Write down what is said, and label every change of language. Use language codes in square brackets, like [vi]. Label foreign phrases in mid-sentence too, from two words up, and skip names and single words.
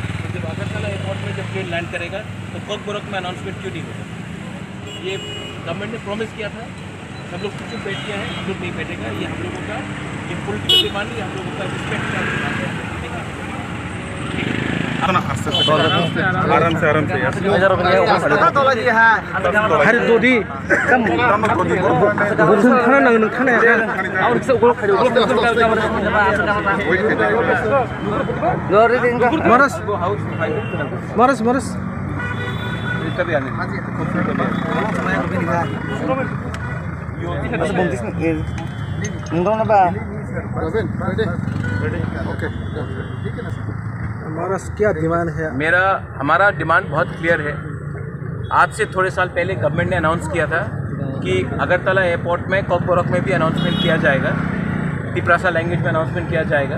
[hi] तो जब अगरतला एयरपोर्ट में जब [en] plane land [hi] करेगा तो कॉकबोरक में अनाउंसमेंट क्यों नहीं होगा? ये गवर्नमेंट ने प्रॉमिस किया था, सब लोग चुप बैठ गया है, हम लोग नहीं बैठेगा। ये हम लोगों का ये [en] political demand [hi] है, हम लोगों का रिस्पेक्ट का डिमांड है। आराम से [trp] hari dodi kam bulsun khana nang nang khana ya aur se ugol khari maras [hi] क्या डिमांड है? हमारा डिमांड बहुत क्लियर है। आज से थोड़े साल पहले गवर्नमेंट ने अनाउंस किया था कि अगरतला एयरपोर्ट में कॉकबोरक में भी अनाउंसमेंट किया जाएगा, त्रिपुरासा लैंग्वेज में अनाउंसमेंट किया जाएगा।